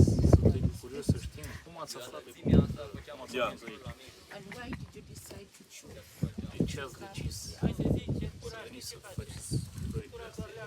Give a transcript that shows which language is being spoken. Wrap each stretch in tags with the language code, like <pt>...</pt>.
<ro>Suntem curioși să știm cum ați aflat de cum ați</ro> <en>Yeah.</en> <ro>ajuns aici.</ro> <en>and why did you decide to choose?</en> <ro>De ce ați decis să veniți să faceți proiectul ăsta?</ro>